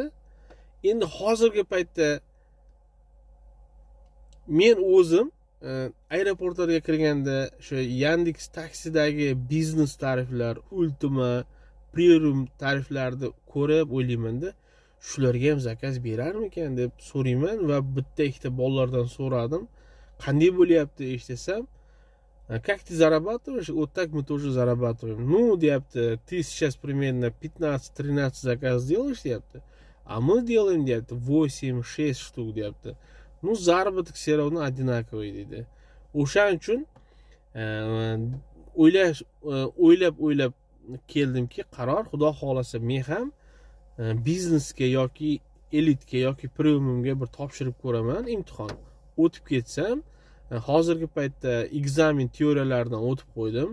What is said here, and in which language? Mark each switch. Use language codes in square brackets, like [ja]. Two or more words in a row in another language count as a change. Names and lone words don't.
[uz] Endi hozirgi paytda men o'zim aeroportlarga kirganda shu Yandex taksidagi biznes tariflar, Ultima, Premium tariflarni ko'rib o'ylayman-da, shularga ham zakaz berarmikan deb so'rayman va bitta ikkita bolalardan so'radim. Qanday bo'lyapti desam, [ru] как ты зарабатываешь? Вот так мы тоже зарабатываем. Ну, deyapti, ты сейчас примерно 15-13 заказ делаешь, deyapti. А мы делаем, deyapti, 8-6 штук, deyapti. Ну, заработок все равно одинаковый deydi. [uz] O'shaning uchun o'ylab keldimki, qaror, xudo xolasa men ham biznesga yoki elitga yoki premiumga bir topshirib ko'raman, imtihon. O'tib ketsam, hozirgi paytda ekzamen teoriyalaridan o'tib qo'ydim.